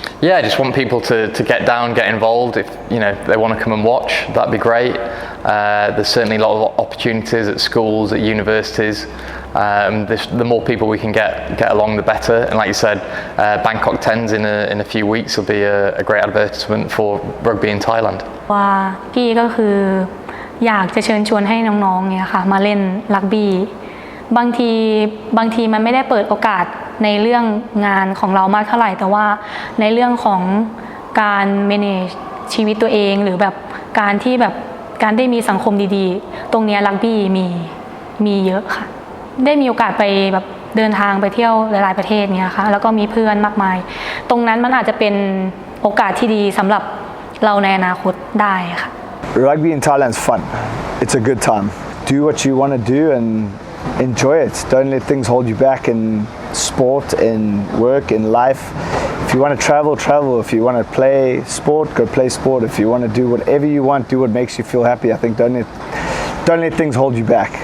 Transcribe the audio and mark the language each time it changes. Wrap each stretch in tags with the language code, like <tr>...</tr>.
<en>Yeah, I just want people to get down, get involved. If they want to come and watch, that'd be great. There's certainly a lot of opportunities at schools, at universities. The more people we can get along, the better. And like you said, Bangkok 10s in a few weeks will be a great advertisement for rugby in Thailand.</en> <th>ว่าพี่ก็คืออยากจะเชิญชวนให้น้องๆเนี่ยค่ะมาเล่นรักบี้บางทีมันไม่ได้เปิดโอกาสในเรื่องงานของเรามากเท่าไหร่แต่ว่าในเรื่องของการ manage ชีวิตตัวเองหรือแบบการได้มีสังคมดีๆตรงนี้รักบี้ มีเยอะค่ะได้มีโอกาสไปแบบเดินทางไปเที่ยวหลายๆประเทศเนี่ยค่ะแล้วก็มีเพื่อนมากมายตรงนั้นมันอาจจะเป็นโอกาสที่ดีสำหรับเราในอนาคตได้ค่ะ</th> <en>Rugby in Thailand is fun. It's a good time. Do what you want to do and enjoy it. Don't let things hold you back in sport, in work, in life. If you want to travel, travel. If you want to play sport, go play sport. If you want to do whatever you want, do what makes you feel happy. I think don't let things hold you back.</en>